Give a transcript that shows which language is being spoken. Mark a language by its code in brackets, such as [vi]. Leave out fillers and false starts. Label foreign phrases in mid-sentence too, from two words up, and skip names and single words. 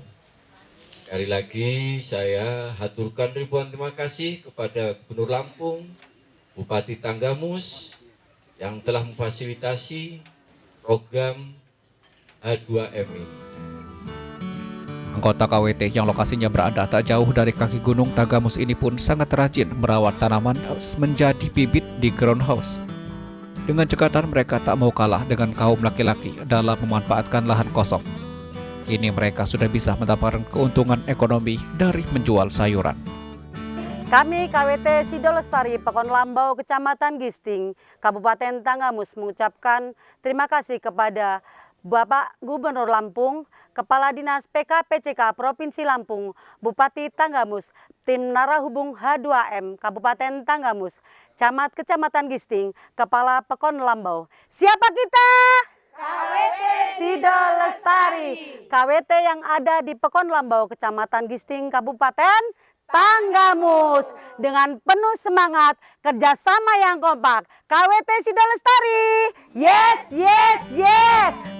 [id] Sekali lagi saya haturkan ribuan terima kasih kepada Gubernur Lampung, Bupati Tanggamus yang telah memfasilitasi program H2M ini. Anggota KWT yang lokasinya berada tak jauh dari kaki gunung Tanggamus ini pun sangat rajin merawat tanaman menjadi bibit di [en] ground house. [id] Dengan cekatan mereka tak mau kalah dengan kaum laki-laki dalam memanfaatkan lahan kosong. Kini mereka sudah bisa mendapatkan keuntungan ekonomi dari menjual sayuran. Kami KWT Sido Lestari Pekon Lambau Kecamatan Gisting, Kabupaten Tanggamus mengucapkan terima kasih kepada Bapak Gubernur Lampung, Kepala Dinas PKPCK Provinsi Lampung, Bupati Tanggamus, Tim Narahubung H2M Kabupaten Tanggamus, Camat Kecamatan Gisting, Kepala Pekon Lambau. Siapa kita? KWT Sido Lestari, KWT yang ada di Pekon Lambau, Kecamatan Gisting, Kabupaten Tanggamus. Dengan penuh semangat, kerjasama yang kompak, KWT Sido Lestari. [en] Yes, yes, yes.